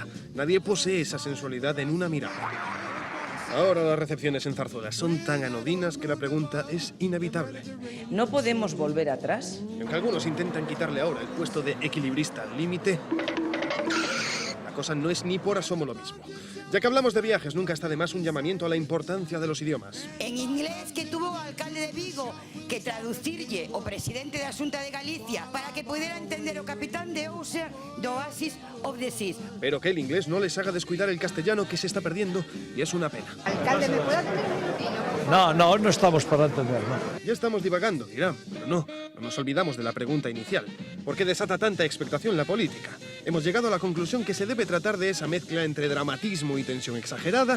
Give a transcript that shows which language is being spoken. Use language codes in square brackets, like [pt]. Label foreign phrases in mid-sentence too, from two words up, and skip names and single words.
[es] Nadie posee esa sensualidad en una mirada. Ahora las recepciones en Zarzuela son tan anodinas que la pregunta es inevitable. ¿No podemos volver atrás? Y aunque algunos intentan quitarle ahora el puesto de equilibrista al límite, la cosa no es ni por asomo lo mismo. Ya que hablamos de viajes, nunca está de más un llamamiento a la importancia de los idiomas. En inglés que tuvo [gl] o alcalde de Vigo que traducirlle o presidente da Xunta de Galicia [es] para que pudiera entender [gl] o capitán de Ocean do Oasis of the Seas. [es] Pero que el inglés no les haga descuidar el castellano que se está perdiendo y es una pena. Alcalde, ¿me puede atender un minutillo, por No estamos para entender, no. Ya estamos divagando, dirán, pero no nos olvidamos de la pregunta inicial. ¿Por qué desata tanta expectación la política? Hemos llegado a la conclusión que se debe tratar de esa mezcla entre dramatismo y tensión exagerada.